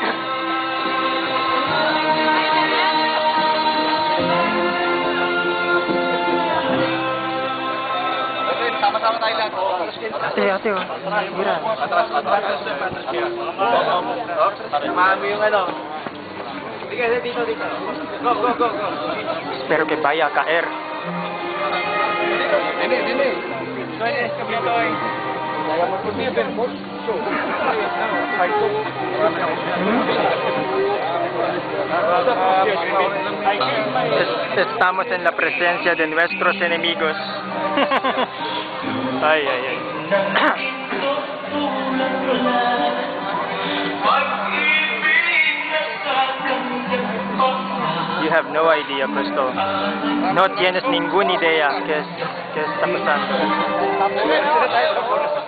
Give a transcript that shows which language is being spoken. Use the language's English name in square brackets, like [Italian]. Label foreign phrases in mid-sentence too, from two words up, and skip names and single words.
[Filipino] Sama-sama tayo lang. Ate, oh. Gira. Samahan mo yung ano. Dito. Go. [Spanish] Espero que vaya a caer. Dili. Estamos en la presencia de nuestros enemigos. Ay. [English] You have no idea, Cristo. [Spanish] No tienes ninguna idea qué está pasando.